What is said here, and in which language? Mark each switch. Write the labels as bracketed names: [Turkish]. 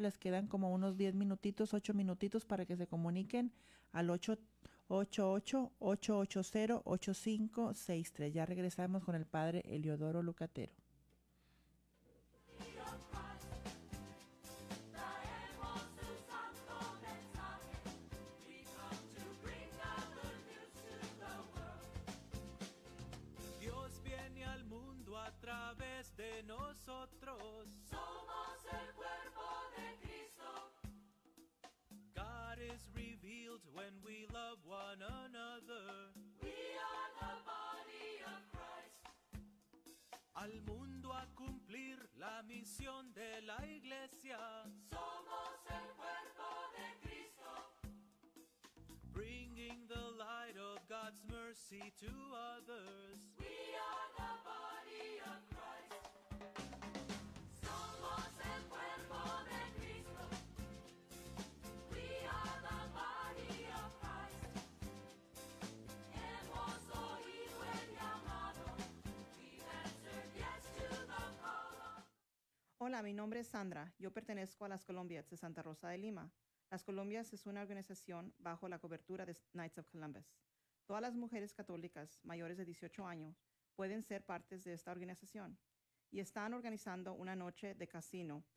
[Spanish] Les quedan como unos 10 minutitos, 8 minutitos para que se comuniquen al 888-880-8563. Ya regresamos con el padre Eliodoro Lucatero. Traemos su santo mensaje. [English] We come to bring the good news to the world. [Spanish] Dios viene al mundo a través de nosotros. Somos el cuerpo de Cristo. [English] God is revealed when we love one another. We are the body of Christ. [Spanish] Al mundo a cumplir la misión de la iglesia. Somos el cuerpo de Cristo. [English] Bringing the light of God's mercy to others. We are the body of Christ. [Spanish] Somos el cuerpo de Cristo. [English] We are the body of Christ. [Spanish] Hemos oído el llamado. [English] We've answered yes to the call. [Spanish] Hola, mi nombre es Sandra. Yo pertenezco a las Colombias de Santa Rosa de Lima. Las Colombias es una organización bajo la cobertura de Knights of Columbus. Todas las mujeres católicas mayores de 18 años pueden ser partes de esta organización y están organizando una noche de casino.